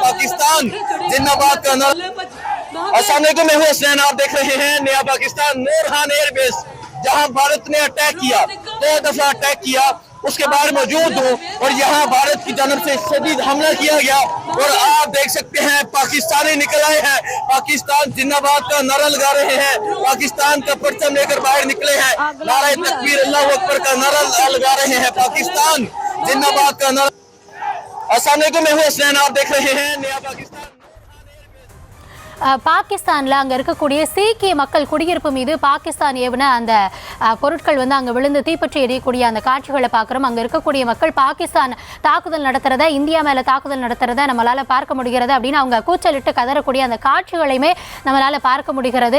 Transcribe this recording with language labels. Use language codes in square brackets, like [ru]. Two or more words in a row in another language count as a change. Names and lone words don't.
[ur] پاکستان زندہ باد کا نعرہ. [ar] السلام عليكم, [ur] میں ہوں حسنین، آپ دیکھ رہے ہیں نیا پاکستان نورہان ایئربیس، جہاں بھارت نے اٹیک کیا، 2 دفعہ اٹیک کیا، اس کے بعد موجود ہوں اور یہاں بھارت کی جانب سے شدید حملہ کیا گیا اور آپ دیکھ سکتے ہیں پاکستانی نکل آئے ہیں، پاکستان زندہ باد کا نعرہ لگا رہے ہیں، پاکستان کا پرچم لے کر باہر نکلے ہیں، نعرہ تکبیر [ar] الله أكبر [ur] کا نعرہ لگا رہے ہیں. پاکستان زندہ باد کا نعرہ. [ar] السلام عليكم, [ur] میں ہوں حسنین، آپ دیکھ رہے ہیں نیا پاکستان. [ta] பாகிஸ்தானில் அங்கே இருக்கக்கூடிய சீக்கிய மக்கள் குடியிருப்பு மீது பாகிஸ்தான் ஏவின அந்த பொருட்கள் அங்கே விழுந்து தீப்பற்றி எரியக்கூடிய அந்த காட்சிகளை பார்க்குறோம். அங்கே இருக்கக்கூடிய மக்கள் பாகிஸ்தான் தாக்குதல் நடத்துறத, இந்தியா மேலே தாக்குதல் நடத்துறத நம்மளால் பார்க்க முடிகிறது அப்படின்னு அவங்க கூச்சலிட்டு கதறக்கூடிய அந்த காட்சிகளையுமே நம்மளால் பார்க்க முடிகிறது.